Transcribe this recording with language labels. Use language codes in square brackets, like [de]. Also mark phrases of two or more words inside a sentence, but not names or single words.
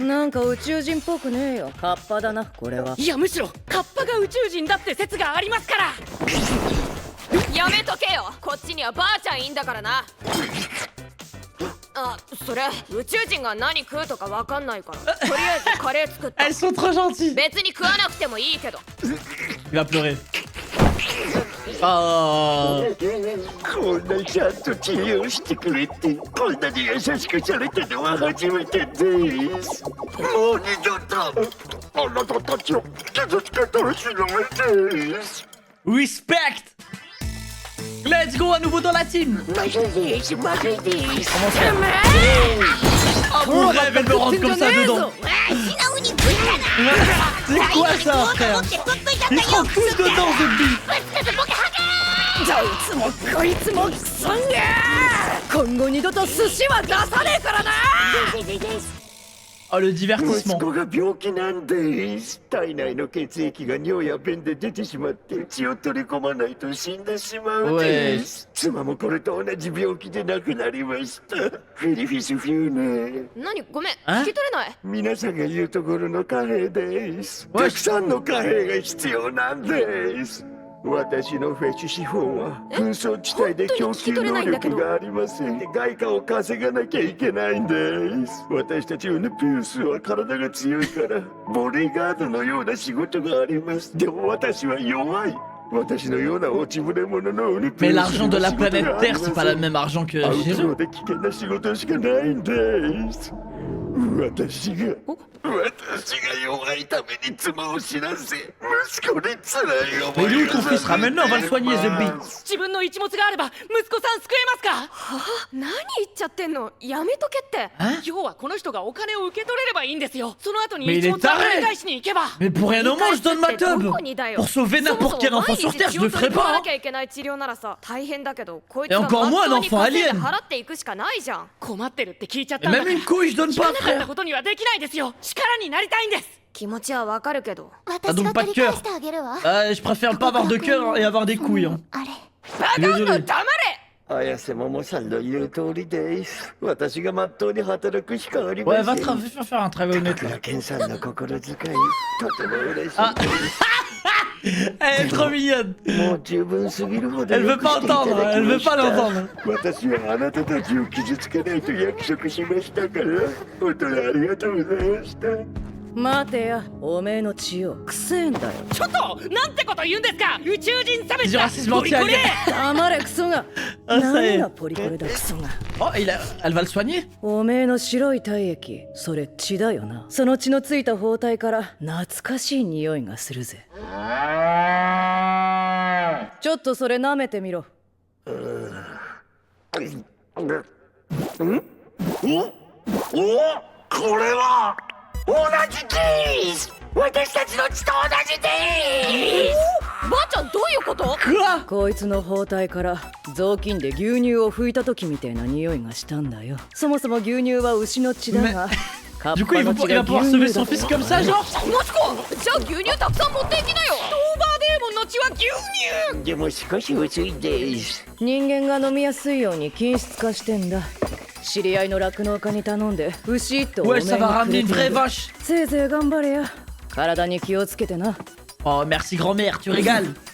[ja] なんか宇宙人っぽくねえよ。カッパだなこれは。いやむしろカッパが宇宙人だって説がありますから。やめとけよ。こっちにはばあちゃんいんだからな。あ、それ宇宙人が何食うとかわかんないから。とりあえずカレー作った。 [fr] Elles sont trop gentilles. [ja] 別に食わなくてもいいけど。 [fr] Il va pleurer. Oh. [ja] こんなちゃんと治療してくれて、こんなに優しくされたのは初めてです。もう二度とあなたたちを傷つけたりしないです。 [fr] Respect. [en] Let's go [fr] à nouveau dans la team. Comment ça? Oh mon rêve, elle me rentre comme ça dedans. C'est quoi ça frère? Ils sont tous dedans Zombie. [ja] どいつもこいつもクソんが。今後二度と寿司は出さねえからな。 [fr] Oh le divertissement. [ja] 息子が病気なんです。体内の血液が尿や便で出てしまって血を取り込まないと死んでしまうです。妻もこれと同じ病気で亡くなりました。フィリフィスフューネ。何？ごめん、聞き取れない。皆さんが言うところの貨幣です。たくさんの貨幣が必要なんです。私のフェチ資本は紛争地帯で供給能力がありません。外貨を稼がなきゃいけないんです。私たちウヌピウスは体が強いからボディーガードのような仕事があります。でも私は弱い。私のような落ちぶれ者の売り [fr] Mais l'argent de la planète Terre, c'est pas le même argent que [ja] アウ [fr] chez [ja] ト [fr] eux. [ja] ローで危険な仕事しかないんです。私が弱いために妻を死なせ、息子に辛い思 [fr] Mais [ja] い [fr] il est où [ja] を [fr] ton fils? Ramène-le, on va le soigner, Zebby. [ja] 自分の一物があれば息子さん救えますか？何言っちゃってんの、やめとけって。要はこの人がお金を受け取れればいいんですよ。その後に [fr] Mais il [ja] 一 [fr] est [ja] 物を [fr] taré [ja] 取り返しに行けば。 [fr] Mais pour rien au monde, je donne ma teub. Pour sauver n'importe quel enfant sur Terre, je le ferai pas. [ja] なきゃいけない治療ならさ大変だけど、こいつ [fr] Et [ja] は [fr] encore moins un [ja] まっとうに [fr] enfant [ja] 稼いで [fr] alien. [ja] 払っていくしかないじゃん。困ってるって聞いちゃっ [fr] Et [ja] たんだ [fr] même [ja] から。 [fr] une couille, je donne [ja] 聞 [fr] pas, [ja] かなかった [fr] frère. [ja] ことにはできないですよ。力になりたいんです。気持ちはわかるけど。私 [fr] donc [ja] が [fr] pas [ja] 取 [fr] de [ja] り返 [fr] cœur. [ja] してあげるわ。 [fr] Je préfère pas avoir de cœur et avoir des couilles. Hein. [ja] あれ。バカ女 [fr] Désolé. [ja] 黙れ。綾瀬桃さんの言う通りです。私がまっとうに働くしかあり [fr] Ouais, [ja] ま [fr] va [ja] せん。 [fr] faire un travail honnête [ja] 高 [fr] là. [ja] 倉健さんの心遣い、とても嬉しい。 [fr] Ah. Elle est trop mignonne. [ja] もう十分すぎるほど [fr] Elle [ja] よ [fr] veut [ja] く [fr] pas [ja] していただき [fr] entendre, [ja] ま [fr] elle veut [ja] し [fr] pas [ja] た。 [fr] l'entendre. [ja] 私はあなたたちを傷つけないと約束しましたから、本当にありがとうございました。待てや、おめえの血よ、くせえんだよ。ちょっとなんてこと言うんですか。宇宙人差別 [fr] Du [ja] だ。 [fr] racisme [ja] ゴリゴリ [fr] anti-alien. [ja] 黙れクソが。 [fr] Ah, ça y [ja] 何 [fr] est. [ja] がポリコレだクソが。 [fr] Oh, elle va le soigner? [ja] おめえの白い体液、それ血だよな。その血のついた包帯から懐かしい匂いがするぜ。ちょっとそれ舐めてみろ。これは同じです私たちの血と同じですばあちゃんどういうこと？ [fr] Quoi? [ja] こいつの包帯から雑巾で牛乳を拭いた時みたいな匂いがしたんだよ。そもそも牛乳は牛の血だが、カ [fr] Du [ja] ッ [fr] coup, [ja] パ [fr] il [ja] の [fr] va, [ja] 血 [fr] il [ja] が [fr] va pouvoir [ja] 牛 [fr] sauver [ja] 乳 [fr] son [ja] だ [fr] fils comme ça, genre? [ja] もちこ、じゃあ牛乳たくさん持っていきなよ。オーバーデーモンの血は牛乳。でも少し薄いです人間が飲みやすいように均質化してんだ。知り合いの酪農家に頼んで牛とおめえ [fr] Ouais, [ja] に [fr] ça va [ja] くれ [fr] ramener une [ja] て [fr] vraie [ja] る。 [fr] vache. [ja] せいぜい頑張れや。体に気をつけてな。 [fr] Oh, merci grand-mère, tu régales.